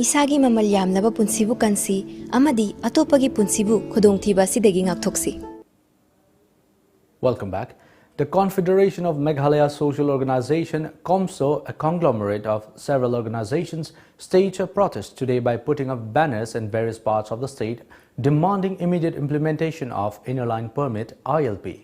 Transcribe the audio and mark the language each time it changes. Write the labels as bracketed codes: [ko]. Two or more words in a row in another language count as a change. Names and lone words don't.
[mni] isagi mamal yamnaba punsibu kansi amadi atopagi punsibu khudongthiba sidagi ngakthoksi. [en] Welcome back. The Confederation of Meghalaya Social Organization, COMSO, a conglomerate of several organizations, staged a protest today by putting up banners in various parts of the state demanding immediate implementation of Inner Line Permit (ILP).